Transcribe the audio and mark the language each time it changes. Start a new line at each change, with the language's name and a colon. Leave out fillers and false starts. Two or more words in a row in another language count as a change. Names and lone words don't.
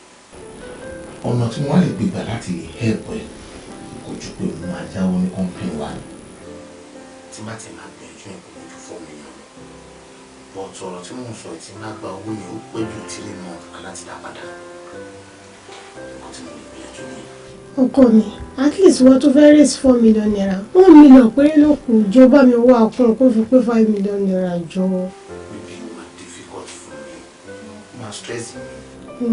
Yoruba: ọ̀nà tí wọ́n lè gbégbà láti lè help ẹ̀ kò ju pé mo máa jáwọ́ ní company wa ni tí má ti máa gbìyànjú ẹ̀ kò ní ju 4 million but ọ̀rọ̀ tí mò ń sọ tí má gba owó yẹn ó pẹ́ ju 3 months aláti dá padà nǹkan tí mo lè gbìyànjú nìyẹn. ọkọ mi
English: at least
Yoruba: wọ́n tó fẹ́
English: raise 4 million naira
Yoruba: 1 million péré ló kù jọ bá mi wá ọkùnrin kó fi pé 5 million naira jọ.
English: maybe it ma difficult for me ma stress me.